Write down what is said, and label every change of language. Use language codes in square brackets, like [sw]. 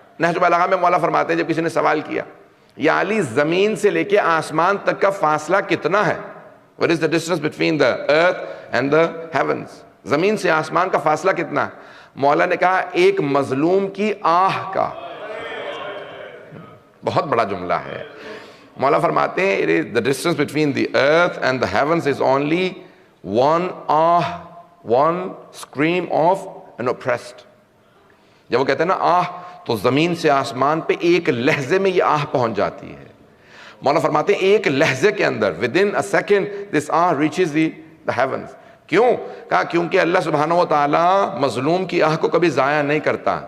[ur] نہج البلاغہ میں مولا فرماتے ہیں جب کسی نے سوال کیا یا علی زمین سے لے کے آسمان تک کا فاصلہ کتنا ہے؟ [en] What is the distance between the earth and the heavens? [ur] زمین سے آسمان کا فاصلہ کتنا ہے؟ مولا نے کہا ایک مظلوم کی آہ کا. بہت بڑا جملہ ہے. مولا فرماتے ہیں [en] the distance between the earth and the heavens is only one ah, one scream of an oppressed. [ur] جب وہ کہتے ہیں نا آہ، تو زمین سے آسمان پہ ایک لحظے میں یہ آہ پہنچ جاتی ہے. مولا فرماتے ہیں ایک لحظے کے اندر [en] within a second this [ur] ah [en] reaches the heavens. [ur] کیوں؟ کہا کیونکہ اللہ سبحانہ و تعالیٰ مظلوم کی آہ کو کبھی ضائع نہیں کرتا.